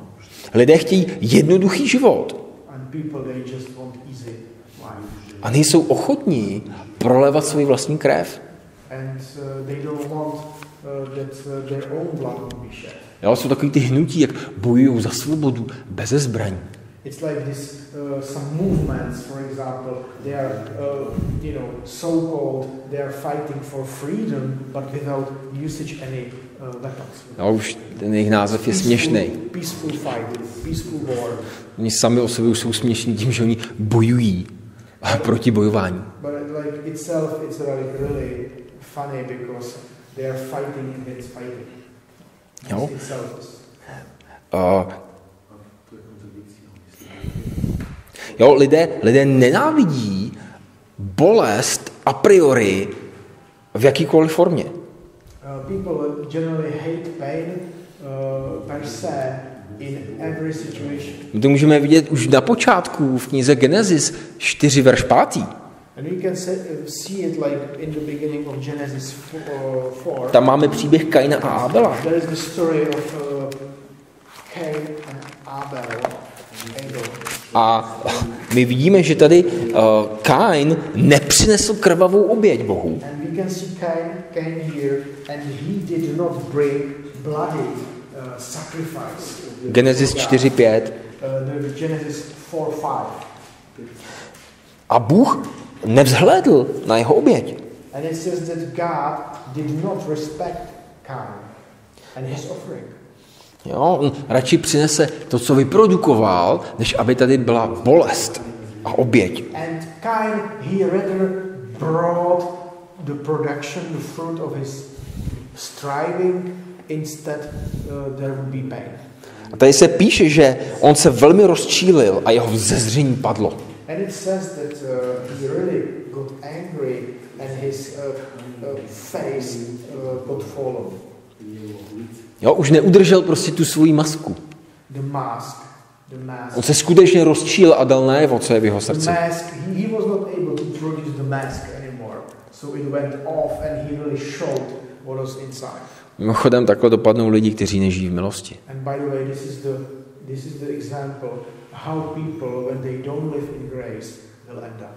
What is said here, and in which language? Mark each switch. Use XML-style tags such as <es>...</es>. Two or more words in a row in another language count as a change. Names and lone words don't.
<cs>Lidé chtějí jednoduchý život. A nejsou ochotní prolevat svou vlastní krev. Jo, jsou takový ty hnutí, jak bojují za svobodu bez zbraní.</cs> <en>It's like this, some movements, for example, they are, so-called, they are fighting for freedom, but without usage any weapons.</en> <cs>No, už ten jejich název je směšný.</cs> <en>Peaceful fight, peaceful war.</en> <cs>Oni sami o sobě už jsou směšní tím, že oni bojují proti bojování.</cs> <en>But like itself, it's really funny because they are fighting against fighting.</en> <cs>Jo. Jo, lidé nenávidí bolest</cs> <la>a priori</la> <cs>v jakýkoliv formě.</cs> <en>People generally hate pain</en> <la>per se</la> <en>in every situation.</en> <cs>My to můžeme vidět už na počátku v knize Genesis 4 verš 5.</cs> <en>And we can see it like in the beginning of Genesis 4.</en> <cs>Tam máme příběh Kaina a Abela.</cs> <en>There is the story of Cain and Abel.</en> <cs>A my vidíme, že tady Kain nepřinesl krvavou oběť Bohu.</cs> <en>And we can see Cain here, and he did not bring bloody sacrifice. Genesis 4:5. Genesis 4:5.</en> <cs>A Bůh nevzhlédl na jeho oběť.</cs> <en>And it says that God did not respect Cain and his offering.</en> <cs>Jo, on radši přinese to, co vyprodukoval, než aby tady byla bolest a oběť.</cs> <en>And Cain, he rather brought the production, the fruit of his striving, instead there would be pain.</en> <cs>A tady se píše, že on se velmi rozčílil a jeho vzezření padlo.</cs> <en>And it says that he really got angry and his face got fallen.</en> <cs>Jo, už neudržel prostě tu svoji masku.</cs> <en>The mask.</en> <cs>On se skutečně rozčíl a dal najevo, co je v jeho srdci.</cs> <en>The mask, he was not able to produce the mask anymore. So it went off and he really showed what was inside.</en> <cs>Mimochodem takhle dopadnou lidi, kteří nežijí v milosti.</cs> <en>And by the way, this is the example how people, when they don't live in grace, will end up.</en>